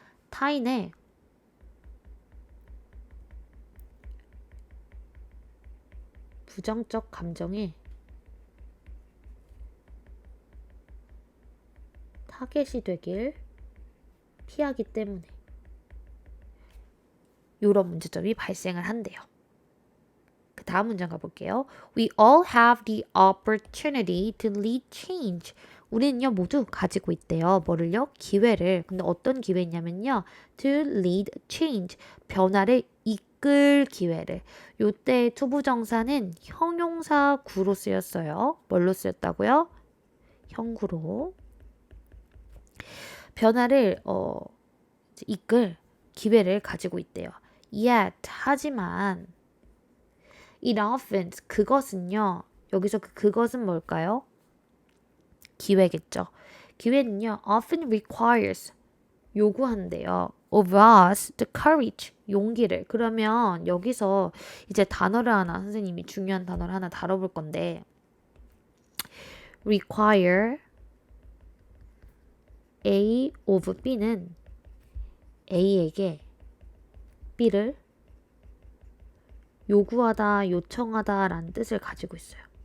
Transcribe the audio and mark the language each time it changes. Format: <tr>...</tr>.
<ko>타인의 부정적 감정에 타겟이 되길 피하기 때문에 이런 문제점이 발생을 한대요. 그 다음 문장 가볼게요.</ko> <en>We all have the opportunity to lead change.</en> <ko>우리는요 모두 가지고 있대요. 뭐를요? 기회를. 근데 어떤 기회냐면요.</ko> <en>To lead change.</en> <ko>변화를 이끌 기회를. 요때 투부정사는 형용사 구로 쓰였어요. 뭘로 쓰였다고요? 형구로. 변화를 이끌 기회를 가지고 있대요.</ko> <en>Yet</en> <ko>하지만</ko> <en>it often</en> <ko>그것은요. 여기서 그것은 뭘까요? 기회겠죠. 기회는요.</ko> <en>often requires</en> <ko>요구한대요.</ko> <en>of us the courage</en> <ko>용기를. 그러면 여기서 이제 단어를 하나 선생님이 중요한 단어를 하나 다뤄볼 건데</ko> <en>require A of B</en> <ko>는 A에게 B를 요구하다, 요청하다 라는 뜻을 가지고 있어요.</ko>